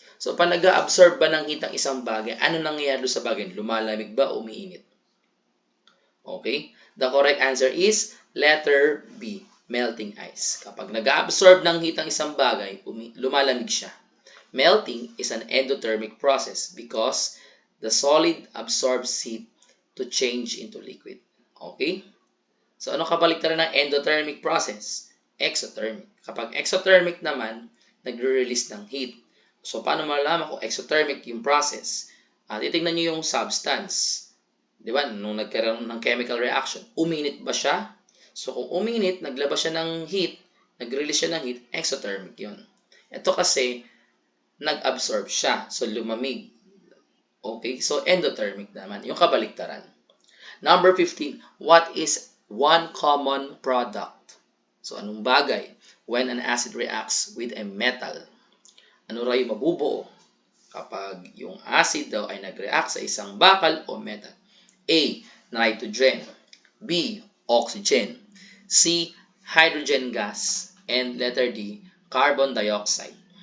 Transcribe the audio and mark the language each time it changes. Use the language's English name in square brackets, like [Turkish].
[Filipino] So, pag nag-absorb ba ng heat ang isang bagay, ano nangyayari sa bagay? Lumalamig ba o umiinit? Okay? [English] The correct answer is letter B. Melting ice. [Filipino] Kapag nag-absorb ng heat ang isang bagay, lumalamig siya. [English] Melting is an endothermic process because the solid absorbs heat to change into liquid. [Filipino] Okay? So, ano kabaliktaran ng endothermic process? Exothermic. Kapag exothermic naman, nagre-release ng heat. So, paano malalaman kung exothermic yung process? Titignan nyo yung substance. Di ba? Nung nagkaroon ng chemical reaction, uminit ba siya? So, kung uminit, naglabas siya ng heat, nag-release siya ng heat, exothermic yun. Ito kasi, nag-absorb siya. So, lumamig. Okay? So, endothermic naman. Yung kabaliktaran. [English] Number 15. What is one common product? [Filipino] So, anong bagay? [English] When an acid reacts with a metal. [Filipino] Ano raw yung mabubuo kapag yung acid daw ay nag-react sa isang bakal o metal? [English] A. Nitrogen. B. Oxygen. C. Hydrogen gas. And letter D. Carbon dioxide.